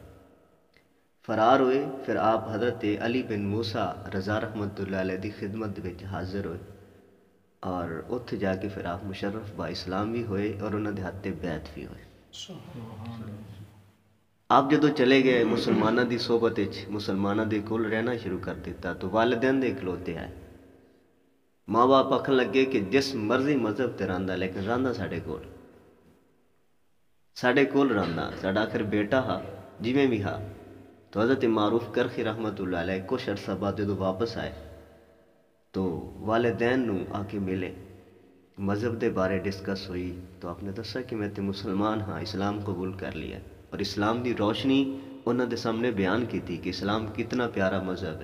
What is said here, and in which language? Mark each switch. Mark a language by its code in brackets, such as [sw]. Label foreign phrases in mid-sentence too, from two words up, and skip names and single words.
[pa] فرار ہوئے، پھر آپ حضرت علی بن موسیٰ رضا رحمت اللہ علیہ دی خدمت وچ حاضر ہوئے، اور اتھے جا کے پھر آپ مشرف با اسلام بھی ہوئے اور انہوں دے ہاتھ تے بیعت بھی ہوئے۔ آپ جدو چلے گئے مسلمانہ دی صحبت وچ مسلمانہ دے کول رہنا شروع کر دیتا، تو والدین دے اکلوتے آئے، ماں باپ آکھن لگے کہ جس مرضی مذہب تے رہندا لیکن رہندا ساڈے کول رہندا، ساڈا آخر بیٹا ہا جویں بھی ہا۔ تو حضرت معروف کرخی رحمت اللہ علیہ کچھ عرصہ بعد جدو واپس آئے تو والدین نو آ کے ملے، مذہب دے بارے ڈسکس ہوئی، تو آپ نے دسا کہ میں تے مسلمان ہاں، اسلام قبول کر لیا، اور اسلام دی روشنی انہوں دے سامنے [ur] بیان کی تھی کہ اسلام کتنا پیارا مذہب ہے۔